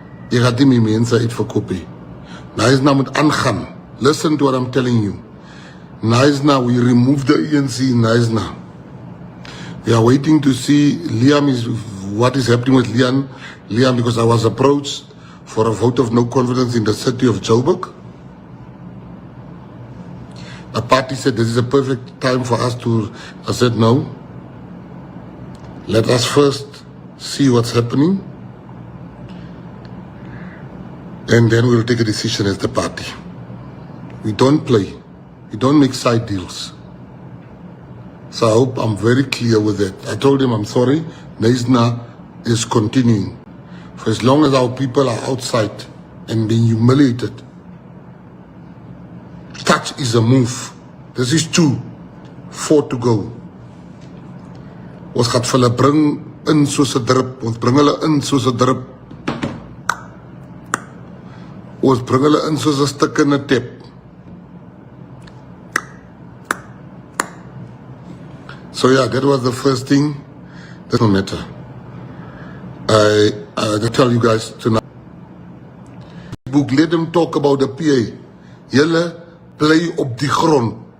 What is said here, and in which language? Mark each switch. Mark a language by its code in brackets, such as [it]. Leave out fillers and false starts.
[af] Jy gaan nie my mense uitverkoop nie. Knysna moet aangaan. [en] Listen to what I'm telling you. Knysna, we remove the ANC in Knysna. We are waiting to see what is happening with Liam, because I was approached for a vote of no confidence in the city of Joburg. The party said this is a perfect time for us to, I said no. Let us first see what's happening. And then we'll take a decision as the party. We don't play. We don't make side deals. So I hope I'm very clear with that. I told him I'm sorry. Knysna is continuing. For as long as our people are outside and being humiliated, touch is a move. This is 2, 4 to go. [af] Ons gaat vir hulle bring in soos 'n drup. Ons bring hulle in soos 'n drup. Ons bring hulle in soos 'n stuk in 'n tap. [en] So yeah, that was the first thing. That doesn't matter. I tell you guys tonight. Let them talk about the PA. [af] Julle bly op die grond.